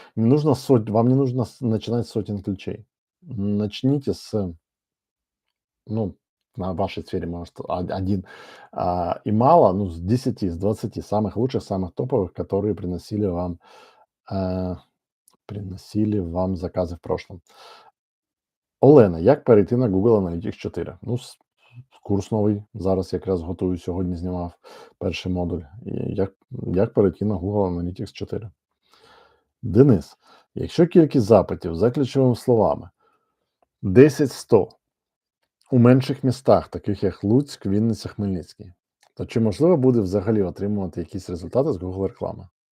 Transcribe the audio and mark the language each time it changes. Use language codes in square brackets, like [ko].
[ru] Вам не нужно начинать с сотен ключей. Начните ну, на вашей сфере, может, один и мало, ну, с 10, с 20 самых лучших, самых топовых, которые э, приносили вам заказы в прошлом. [uk] Олена, як перейти на Google Analytics 4? Ну, курс новий. Зараз якраз готую, сьогодні знімав перший модуль. І як перейти на Google Analytics 4? Денис, якщо кількість запитів за ключовими словами 10-100 у менших містах, таких як Луцьк, Вінниця, Хмельницький, то чи можливо буде взагалі отримувати якісь результати з Google реклами?